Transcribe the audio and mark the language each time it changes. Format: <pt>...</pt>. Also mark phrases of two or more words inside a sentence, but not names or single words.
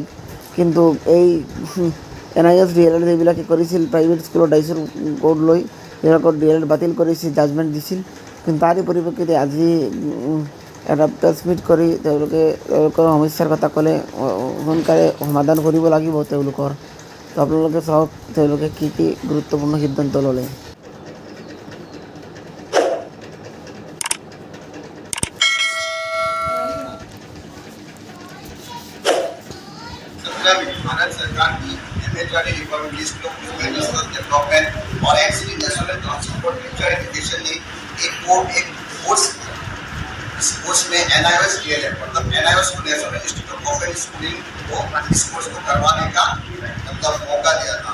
<as>কিন্তু এই NIOS DLED যিবিলাকে কৰিছিল প্ৰাইভেট স্কুলৰ ডাইচৰ কোড লৈ, তেওঁলোকৰ DLED বাতিল কৰিছিল, জাজমেণ্ট দিছিল। কিন্তু তাৰে পৰিপ্ৰেক্ষিতে আজি এটা প্ৰেছ মিট কৰি তেওঁলোকৰ সমস্যাৰ কথা ক'লে সোনকালে সমাধান কৰিব লাগিব তেওঁলোকৰ। তো আপোনালোকে চাওক তেওঁলোকে কি গুৰুত্বপূৰ্ণ সিদ্ধান্ত ল'লে।</as> <hi>भारत सरकार की</hi> <en>MHRD reform list of development</en> <hi>और एक्चुअली नेशनल काउंसिल फॉर टीचर एजुकेशन ने एक कोर्स इस कोर्स में NIOS DLED मतलब NIOS को नेशनल इंस्टीट्यूट ऑफ ओपन स्कूलिंग को इस कोर्स को करवाने का मतलब मौका दिया था।</hi>